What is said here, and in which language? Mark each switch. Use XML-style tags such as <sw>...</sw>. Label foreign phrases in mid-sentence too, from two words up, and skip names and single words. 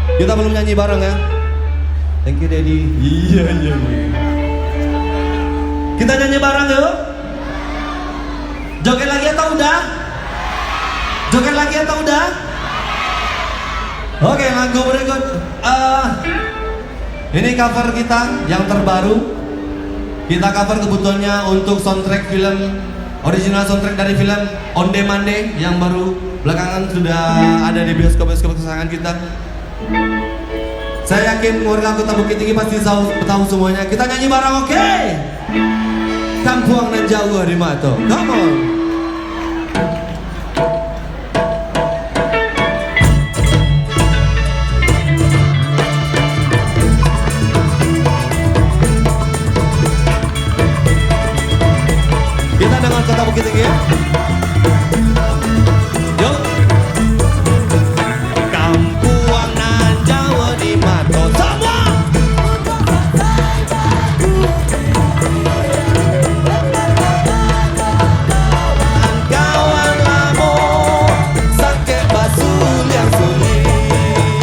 <id>Kita belum nyanyi bareng ya.</id> <en>Thank you Daddy.</en> <id>Iya. Kita nyanyi bareng yuk. Joget lagi atau udah? Joget lagi atau udah? Oke, lagu berikut. Ini cover kita yang terbaru. Kita cover kebutuhannya untuk soundtrack film,</id> <en>original soundtrack</en> <id>dari film Onde Mande yang baru belakangan sudah ada di bioskop-bioskop kesayangan kita. Saya yakin warga Kota Bukit Tinggi pasti tahu semuanya. Kita nyanyi bareng, oke?</id> <min>Kampung nan jauh di Mato.</min> <en>Come on.</en> <id>Kita dengan Kota Bukit Tinggi ya. Yuk.</id> <min>Kampung nan jauh di Mato.</min> <id>Semua.</id> <min>Kawan lamo sakit basul yang sulit.</min>